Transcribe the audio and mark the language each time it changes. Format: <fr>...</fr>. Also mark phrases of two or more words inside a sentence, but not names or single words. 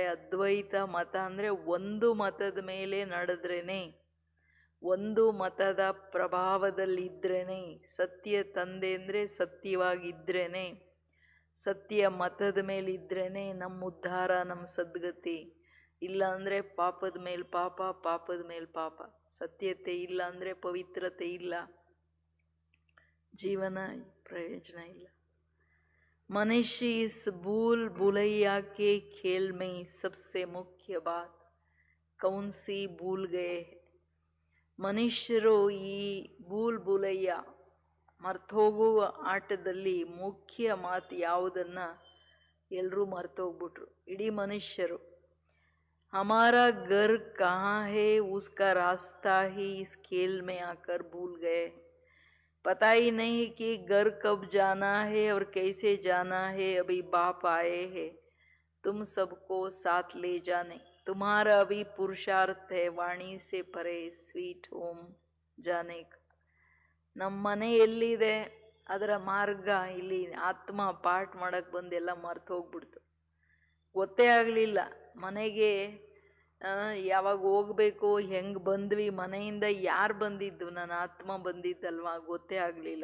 <kn>ಅದ್ವೈತ ಮತ ಅಂದರೆ ಒಂದು ಮತದ ಮೇಲೆ ನಡೆದ್ರೇನೆ, ಒಂದು ಮತದ ಪ್ರಭಾವದಲ್ಲಿದ್ರೇನೆ, ಸತ್ಯ ತಂದೆ ಅಂದರೆ ಸತ್ಯವಾಗಿದ್ರೇನೆ, ಸತ್ಯ ಮತದ ಮೇಲಿದ್ರೇನೆ ನಮ್ಮ ಉದ್ಧಾರ, ನಮ್ಮ ಸದ್ಗತಿ. ಇಲ್ಲ ಅಂದರೆ ಪಾಪದ ಮೇಲೆ ಪಾಪ, ಪಾಪದ ಮೇಲೆ ಪಾಪ. ಸತ್ಯತೆ ಇಲ್ಲ ಅಂದರೆ ಪವಿತ್ರತೆ ಇಲ್ಲ, ಜೀವನ ಪ್ರಯೋಜನ ಇಲ್ಲ.</kn> <hi>मनुष्य इस भूल भुलैया के खेल में सबसे मुख्य बात कौन सी भूल गए.</hi> <kn>ಮನುಷ್ಯರು ಈ</kn> <hi>भूल भुलैया</hi> <kn>ಮರ್ತೋಗುವ ಆಟದಲ್ಲಿ ಮುಖ್ಯ ಮಾತು ಯಾವುದನ್ನು ಎಲ್ಲರೂ ಮರ್ತೋಗ್ಬಿಟ್ರು, ಇಡೀ ಮನುಷ್ಯರು.</kn> <hi>हमारा घर कहाँ है उसका रास्ता ही इस खेल में आकर भूल गए. पता ही नहीं कि घर कब जाना है और कैसे जाना है. अभी बाप आए हैं तुम सबको साथ ले जाने. तुम्हारा अभी पुरुषार्थ है वाणी से परे</hi> <en>sweet home</en> <hi>जाने का.</hi> <kn>ನಮ್ಮ ಮನೆ ಎಲ್ಲಿದೆ ಅದರ ಮಾರ್ಗ ಇಲ್ಲಿ ಆತ್ಮ ಪಾಠ ಮಾಡಕ್ಕೆ ಬಂದೆಲ್ಲ ಮರ್ತು ಹೋಗ್ಬಿಡ್ತು. ಗೊತ್ತೇ ಆಗಲಿಲ್ಲ ಮನೆಗೆ ಯಾವಾಗ ಹೋಗ್ಬೇಕು, ಹೆಂಗೆ ಬಂದ್ವಿ, ಮನೆಯಿಂದ ಯಾರು ಬಂದಿದ್ದು, ನನ್ನ ಆತ್ಮ ಬಂದಿದ್ದಲ್ವಾ, ಗೊತ್ತೇ ಆಗಲಿಲ್ಲ.</kn>